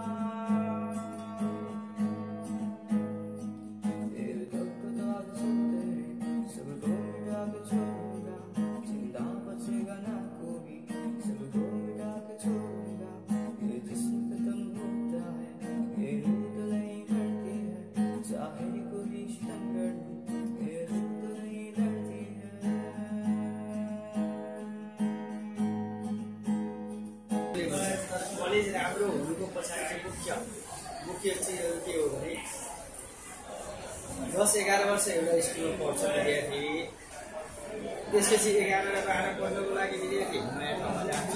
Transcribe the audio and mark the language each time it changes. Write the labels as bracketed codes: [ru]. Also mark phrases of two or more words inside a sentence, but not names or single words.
[hi] तेरे तख्त सबको मिटा के छोड़ूंगा, जिंदा बचेगा ना कोई, सबको मिटा के छोड़ूंगा। ये जिस्म खत्म होता है, ये रूह तो नहीं लड़ती है, चाहे कोई सितम कर दे, ये रूह तो नहीं लड़ती है। [ne] कलेज राम्रो हुनुको पछाडि मुख्य चिजहरू के हो भने 10-11 वर्ष एउटा स्कुलमा पढ्छ विद्यार्थी, त्यसपछि 11 र 12 पढ्नको लागि विद्यार्थी नयाँ ठाउँमा जान्छ।